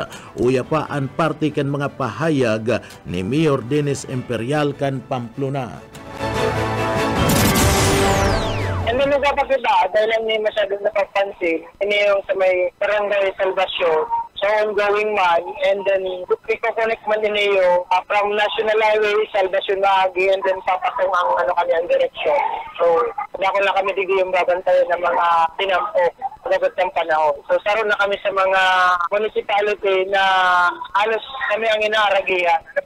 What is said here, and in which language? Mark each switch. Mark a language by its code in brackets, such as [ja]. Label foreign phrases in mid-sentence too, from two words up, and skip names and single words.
[bik] Uya pa ang parte kan mga pahayag ni Mayor Dennis Imperial kan Pamplona. [en] And then [bik] nagpapakita, dahil lang may masyadong napapansin, ini yung sa may Barangay Salvacion, so ongoing man, [en] and then [bik] i-connect man din yung from National Highway, Salvacion Maagi, [en] and then [bik] papatong ang kanyang direksyon. So, dako lang kami digi yung babantayan ng mga tinampok pagkat ng panahon. So, saro na kami sa mga municipality na halos kami ang inaaragihan.